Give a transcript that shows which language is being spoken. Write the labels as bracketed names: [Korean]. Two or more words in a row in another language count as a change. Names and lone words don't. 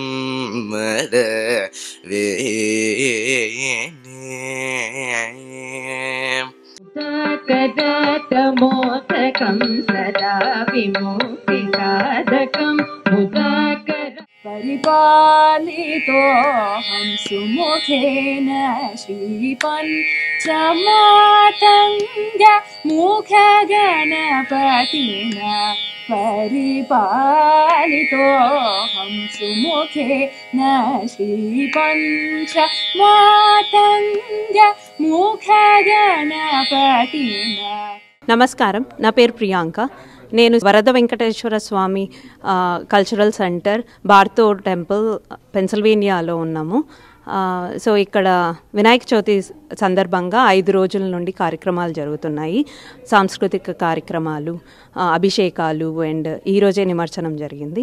[Sanskrit] मोदकं सदा विमुक्तिकादकं मुदाकर परिपालितोऽहं सुमुखेन श्रीपञ्चमातङ्ग मुखगणपतिना परिपालितोऽहं सुमुखेन श्रीपञ्चमातङ्ग मुखगणपतिना। [Telugu] నమస్కారం, నా పేరు ప్రియాంక. నేను వరద వెంకటేశ్వర స్వామి కల్చరల్ సెంటర్ బార్తో టెంపుల్ పెన్సిల్వేనియాలో ఉన్నాము. సో ఇక్కడ వినాయక చవితి సందర్భంగా 5 రోజుల నుండి కార్యక్రమాలు జరుగుతున్నాయి. సాంస్కృతిక కార్యక్రమాలు, అభిషేకాలు అండ్ ఈరోజే నిమజ్జనం జరిగింది.